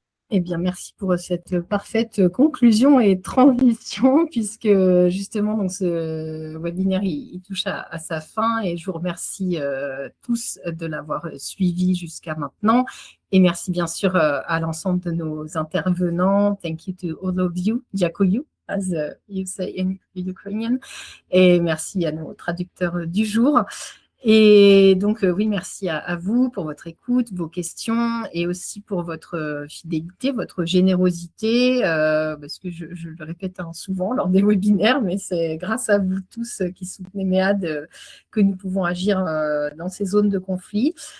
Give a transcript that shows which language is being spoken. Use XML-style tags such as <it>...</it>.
<fr>Eh bien, merci pour cette parfaite conclusion et transition, puisque justement, donc, ce webinaire, il touche à sa fin, et je vous remercie tous de l'avoir suivi jusqu'à maintenant. Et merci bien sûr à l'ensemble de nos intervenants.</fr> <en>Thank you to all of you, Dziękuję, as you say in Ukrainian.</en> <fr>Et merci à nos traducteurs du jour. Et donc, oui, merci à vous pour votre écoute, vos questions, et aussi pour votre fidélité, votre générosité, parce que je le répète souvent lors des webinaires, mais c'est grâce à vous tous qui soutenez MEAD que nous pouvons agir dans ces zones de conflit.</fr>